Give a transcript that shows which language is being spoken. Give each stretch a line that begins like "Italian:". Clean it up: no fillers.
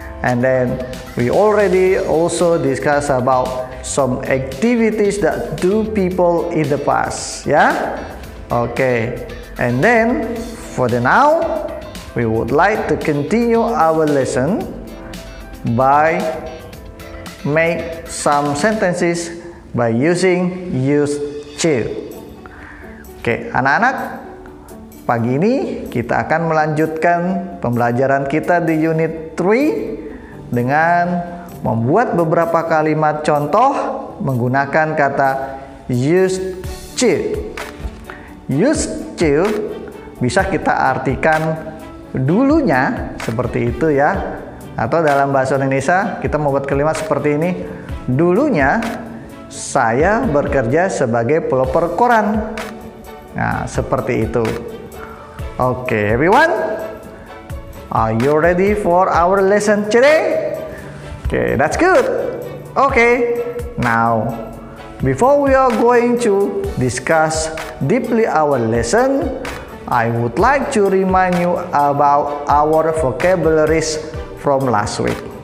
English: And then we already also discussed about some activities that do people in the past. Yeah? Okay. And then for the now, we would like to continue our lesson by make some sentences by using used to.
Indonesian: Oke, anak-anak, pagi ini kita akan melanjutkan pembelajaran kita di unit 3 dengan membuat beberapa kalimat contoh menggunakan kata used to. Used to bisa kita artikan dulunya seperti itu ya. Atau dalam bahasa Indonesia kita membuat kalimat seperti ini. Dulunya saya bekerja sebagai pelopor koran. Nah, seperti itu.
English: Okay, everyone, are you ready for our lesson today? Okay, that's good. Okay, now, before we are going to discuss deeply our lesson, I would like to remind you about our vocabularies from last week.